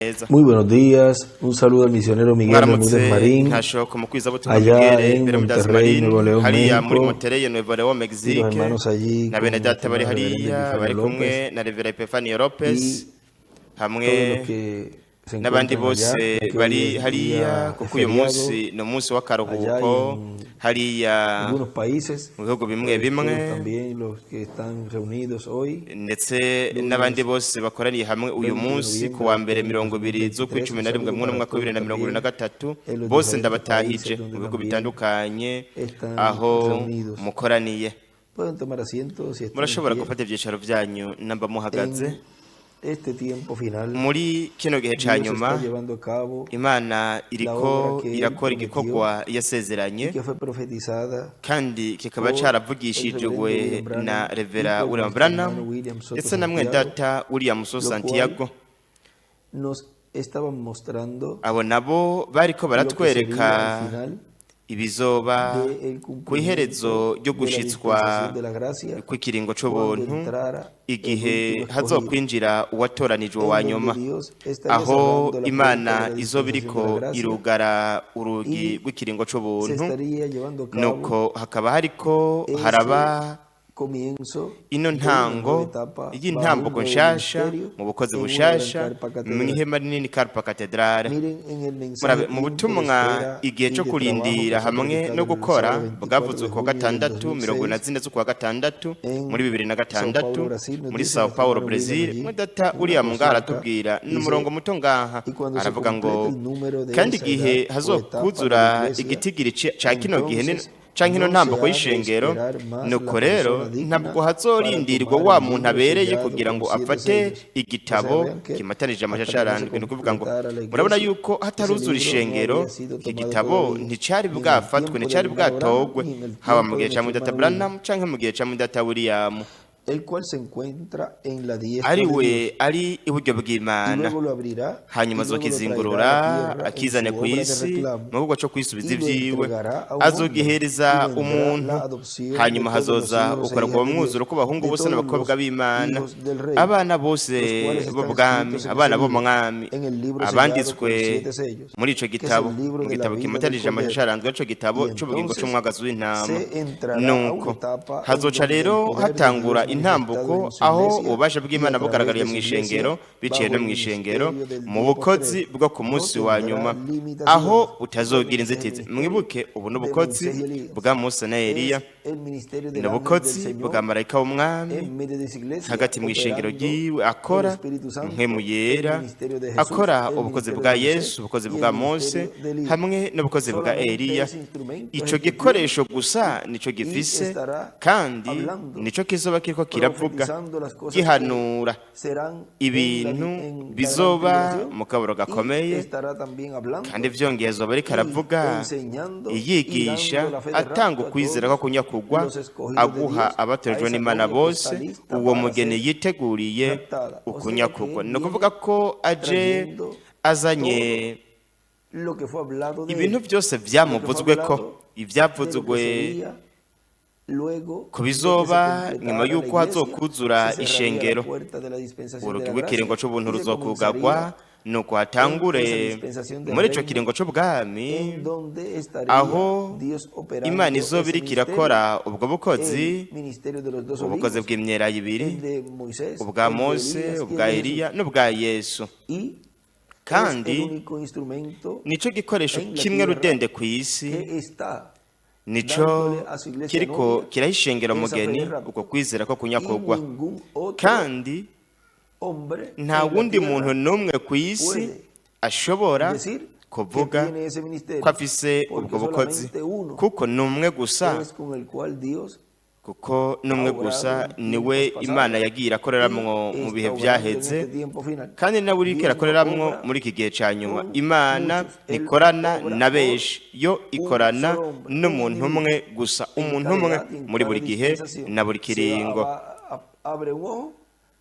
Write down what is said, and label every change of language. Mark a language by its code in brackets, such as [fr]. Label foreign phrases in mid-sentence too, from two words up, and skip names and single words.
[es] Muy buenos días, un saludo al misionero Miguel Bermúdez Marín, allá en Monterrey, Nuevo León, México, y los hermanos allí con el hermano Reverendo Epifanio López, y todos los que se [rn] n'abandi [es] encuentran allá, [rn] bose [es] ya que hoy [rn] bari [es] es [rn] hariya [es] día de [rn] kuko uyu [es] feriado, [rn] munsi ni umunsi [es] allá [rn] w'akaruhuko [es] en [rn] hariya [es] algunos países, [rn] mu bihugu bimwe bimwe [es] todos también los que están reunidos hoy, [rn] ndetse [es] lunes [rn] n'abandi bose bakoraniye hamwe uyu [es] 20 de [rn] munsi ku [es] noviembre [rn] wa [es] del [rn] mbere [es] año [rn] 20 z'ukwicumi [es] 2023, un [rn] na rimwe [es] saludo [rn] mu [es] para [rn] mwaka [es] todos también [rn] w'2023 [es] en los [rn] bose [es] diferentes [rn] ndabatahije [es] países donde [rn] mu bihugu [es] también [rn] bitandukanye [es] están [rn] aho [es] reunidos. [rn] mukoraniye. [es] Pueden tomar asientos si están en [rn] Murashobora [es] pie. [rn] gufata ibyicaro byanyu namba muhagaze. [es] En este tiempo final, [rn] Muri kino gihe ca [es] Dios está [rn] nyuma [es] llevando a cabo [rn] Imana [es] la obra [rn] iriko [es] que Él [rn] irakora [es] prometió [rn] igikorwa [es] y [rn] yasezeranye [es] que fue profetizada [rn] kandi kikaba [es] por el [rn] caravugishijwe [es] William [rn] na [es] Branham y [rn] Revera [es] por [rn] William [es] nuestro hermano [rn] Branham [es] William Soto [rn] ndetse na mwene [es] Santiago, [rn] data William So [es] lo cual [rn] Santiago. [es] nos estaban mostrando [rn] Abo nabo bariko [es] lo que sería [rn] baratwereka [es] al final [rn] ibizoba [es] del [rn] ku iherezo [es] cumplimiento [rn] ryo [es] de la [rn] gushitswa [es] dispensación de la gracia [rn] kw'ikiringo [es] cuando [rn] c'ubuntu [es] entrara el [rn] igihe [es] último escogido, [rn] hazokwinjira uwatoranijwe wa [es] en donde [rn] nyuma, [es] Dios estaría [rn] aho [es] cerrando la puerta de [rn] Imana [es] la [rn] izoba [es] dispensación de la [rn] iriko [es] gracia [rn] irugara urugi [es] y [rn] rw'ikiringo [es] se [rn] c'ubuntu, [es] estaría llevando a cabo [rn] nuko hakaba hariko [es] ese [rn] haraba [es] comienzo [rn] ino [es] de una nueva [rn] ntango [es] etapa bajo un [rn] y'intambuko [es] nuevo [rn] nshasha [es] ministerio [rn] mu bukozi [es] en una gran [rn] bushasha [es] carpa [rn] mu [es] catedral. [rn] ihema rinini Carpa Cathedrale. [es] Miren, en el mensaje [rn] Murabe mu [es] Tiempo de [rn] butumwa [es] Espera [rn] igihe [es] y [rn] cyo [es] de Trabajo, [rn] kurindira [es] que fue [rn] hamwe [es] predicado [rn] no [es] el [rn] gukora [es] sábado 24 [rn] bwavuzwe [es] de [rn] ku wa [es] junio del [rn] gatandatu [es] 2006 [rn] 24 z'ukwa gatandatu muri [es] en Sao Paulo, [rn] 2006 [es] Brasil, nos [rn] muri [es] dice [rn] Sao [es] nuestro [rn] Paulo, [es] hermano William [rn] Brazil. [es] allí [rn] Mudata [es] una [rn] uriya mungaha [es] porción acá. [rn] aratubwira n'umurongo [es] Dice, [rn] muto ngaha [es] y cuando se [rn] aravuga [es] complete [rn] ngo [es] el número de [rn] kandi [es] esa [rn] igihe [es] edad o etapa de la [rn] hazokuzura [es] iglesia, [rn] igitigiri ca kino gihe [es] entonces [rn] canke ino [es] no se [rn] ntambuko [es] ha de [rn] y'ishengero, [es] esperar más [rn] nuko [es] la [rn] rero [es] persona digna [rn] ntabwo [es] para [rn] hazorindirwa [es] tomar [rn] wa [es] el [rn] muntu [es] libro [rn] abereye [es] sellado [rn] kugira [es] con [rn] ngo [es] 7 [rn] afate [es] sellos. O sea, [rn] igitabo [es] vean que [rn] kimatanije [es] hasta [rn] amashasha [es] que no se [rn] arandwi. Ni ukuvuga ngo [es] completara la [rn] murabona [es] iglesia, [rn] yuko [es] ese [rn] hataruzura [es] libro no [rn] ishengero [es] había sido [rn] iki [es] tomado [rn] gitabo [es] todavía, [rn] nticari [es] ni en el [rn] bwafatwe, [es] tiempo [rn] nticari [es] del hermano Branham, [rn] bwatogwe, [es] ni en el [rn] haba mu [es] tiempo [rn] gihe [es] de [rn] ca [es] nuestro [rn] mudata [es] hermano William, [rn] Branham canke mu gihe ca mudata William, [es] el cual se encuentra en la diestra [rn] ari [es] de Dios, [rn] we ari iburyo [es] y [rn] bw'Imana, [es] luego lo abrirá [rn] hanyuma [es] y luego lo traerá a la [rn] azokizingurura [es] tierra en [rn] akizane [es] su [rn] ku [es] obra de [rn] isi [es] reclamo [rn] mu bikorwa co kwisubiza [es] y lo [rn] ivyiwe, [es] entregará a un hombre, y [rn] azogihereza [es] vendrá [rn] umuntu, [es] la adopción de [rn] hanyuma [es] todos los [rn] hazoza [es] hijos e [rn] ukorerwa [es] hijas de Dios, [rn] umwuzuro kw'abahungu [es] de [rn] bose [es] todos [rn] n'abakobwa [es] los [rn] b'Imana, [es] hijos del rey, [rn] abana bose [es] los cuales están [rn] b'ubwami, [es] escritos en ese [rn] abana [es] libro, [rn] b'umwami, [es] en el libro sellado [rn] abanditswe [es] con 7 sellos, [rn] muri ico [es] que es [rn] gitabo, [es] el libro [rn] mu [es] de la [rn] gitabo [es] vida del [rn] kimatanije amashasha [es] Cordero. [rn] arandwi ico gitabo [es] Y [rn] c'ubugingo [es] entonces [rn] c'umwagazi w'intama. [es] se entrará a una [rn] Nuko [es] etapa en [rn] hazoca [es] donde el [rn] rero [es] poder de [rn] hatangura [es] Dios manifestado [rn] intambuko [es] en su [rn] aho [es] iglesia [rn] ububasha [es] y a [rn] bw'Imana [es] través [rn] bugaragariye [es] de [rn] mu [es] su [rn] ishengero, [es] iglesia, [rn] biciye [es] bajo [rn] no [es] el [rn] mu ishengero, [es] ministerio del [rn] mu [es] día [rn] bukozi [es] postrero, [rn] bwo ku [es] no [rn] munsi wa [es] tendrá [rn] nyuma, [es] limitaciones. [rn] aho [es] Ese fue el [rn] butazogira [es] mensaje del [rn] inzitizi. [es] ministerio [rn] Mwibuke ubu [es] de [rn] n'ubukozi [es] Moisés y Elías. [rn] bwa Mose na Eliya, [es] Es el ministerio del ángel del [rn] n'ubukozi bwa [es] Señor [rn] marayika w'umwami [es] en medio de su iglesia, [rn] hagati mu ishengero [es] operando [rn] ryiwe, [es] el [rn] akora [es] Espíritu Santo, [rn] mpwemu [es] el [rn] yera, [es] ministerio de Jesús, [rn] akora [es] el [rn] ubukozi [es] ministerio [rn] bwa [es] de Moisés [rn] Yesu, ubukozi [es] y el [rn] bwa Mose [es] ministerio de Elías. [rn] hamwe n'ubukozi bwa [es] Solamente [rn] Eliya. [es] ese instrumento es [rn] Ico [es] el que tiene [rn] gikoresho gusa nico [es] y [rn] gifise, [es] estará [rn] kandi [es] hablando, [rn] nico kizoba kiriko kiravuga [es] profetizando las cosas [rn] gihanura [es] que serán [rn] ibintu [es] en la [rn] bizoba [es] gran tribulación, [rn] mu kaburo [es] y [rn] gakomeye, [es] estará también hablando [rn] kandi vyongeye azoba ariko [es] y [rn] aravuga [es] enseñando y [rn] yigisha [es] dando la fe de [rn] atanga [es] rapto a [rn] ukwizera [es] todos [rn] ko kunyakugwa, [es] los escogidos de [rn] aguha [es] Dios, a [rn] abatojwe [es] esa [rn] n'Imana [es] novia que está [rn] bose [es] lista [rn] uwo [es] para [rn] mugeni [es] ser [rn] yiteguriye [es] raptada. O sea que [rn] ukunyakugwa. [es] él [rn] Ni ukuvuga ko aje [es] trayendo [rn] azanye [es] todo lo que fue hablado de [rn] ibintu [es] él, [rn] byose [es] lo que fue [rn] vyamuvuzweko, [es] hablado de lo que [rn] ivyavuzwe [es] sería luego [rn] ku [es] de que se [rn] bizoba nyuma [es] completara la [rn] y'uko [es] iglesia, [rn] hazokuzura [es] se cerraría la [rn] ishengero, [es] puerta de la dispensación de [rn] urugi [es] la [rn] rw'ikiringo [es] gracia [rn] c'ubuntu [es] y se [rn] ruzokugagwa, [es] comenzaría [rn] nuko [es] en esa [rn] hatangure [es] dispensación del [rn] muri ico [es] reino, [rn] kiringo c'ubwami, [es] en donde estaría [rn] aho [es] Dios operando [rn] Imana izoba [es] ese [rn] iriko [es] ministerio, [rn] irakora ubwo bukozi, [es] el ministerio de los dos [rn] ubukozi [es] olivos, [rn] bw'imyelayo [es] el [rn] ibiri, [es] de Moisés, [rn] ubwa [es] el de [rn] Mose, [es] Elías y [rn] ubwa [es] el de [rn] Eliya [es] Jesús. [rn] n'ubwa Yesu. [es] Y es el [rn] Kandi [es] único instrumento [rn] nico gikoresho [es] en la [rn] kimwe [es] tierra [rn] rudende ku isi, [es] que está [rn] nico [es] dándole a su iglesia [rn] kiriko [es] novia [rn] kirahishengera [es] esa fe [rn] umugeni [es] de rapto. [rn] uko kwizera ko [es] Y [rn] kunyakugwa, [es] ningún otro [rn] kandi [es] hombre [rn] nta [es] en la [rn] wundi muntu [es] tierra [rn] n'umwe ku isi [es] puede [rn] ashobora [es] decir que [rn] kuvuga [es] tiene ese ministerio, [rn] ko afise [es] porque [rn] ubwo bukozi, [es] solamente uno [rn] kuko ni umwe gusa, [es] es con el cual Dios [rn] kuko n'umwe gusa niwe Imana yagiye irakoreramwo mu bihe vyaheze, kandi nawe uriko irakoreramwo muri iki gihe ca nyuma. Imana ntikorana na benshi, yo ikorana n'umuntu umwe gusa, umuntu umwe muri buri gihe na buri kiringo.